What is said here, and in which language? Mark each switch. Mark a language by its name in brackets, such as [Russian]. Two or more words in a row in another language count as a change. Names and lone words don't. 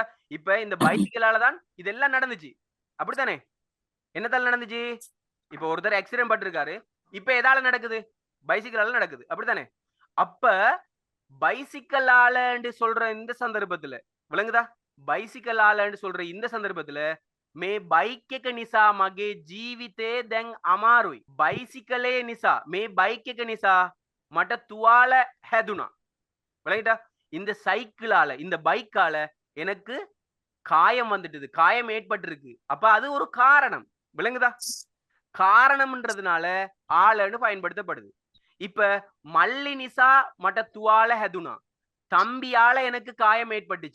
[Tamil] இப்ப இந்த பைசிக்கலால தான் இதெல்லாம் நடந்துச்சு. அப்படித்தானே? என்னத்தால நடந்துச்சு? இப்ப ஒருத்தர் ஆக்சிடென்ட் பட்டிருக்காரு. இப்ப எதால நடக்குது? பைசிக்கலால நடக்குது. அப்படித்தானே? அப்ப பைசிக்கலால சொல்ற இந்த சந்தர்ப்பத்துல, விளங்குதா? பைசிக்கலால சொல்ற இந்த சந்தர்ப்பத்துல [Sinhala] මේ බයික් එක නිසා මගේ ජීවිතේ දැන් අමාරුයි. බයිසිකලේ නිසා, මේ බයික් එක නිසා මට තුවාල හැදුනා. [Tamil] விளங்கிட்டா? இந்த சைக்கிளால, இந்த பைக்கால எனக்கு காயம் வந்துட்டது, காயம் ஏற்பட்டிருக்கு. அப்ப அது ஒரு காரணம். விளங்குதா? காரணம்ன்றதுனால ஆலன்னு பயன்படுத்தப்படுது. இப்ப [Sinhala] මල්ලි නිසා මට තුවාල හැදුනා, [Tamil] தம்பியால எனக்கு காயம் ஏற்பட்டுச்சு.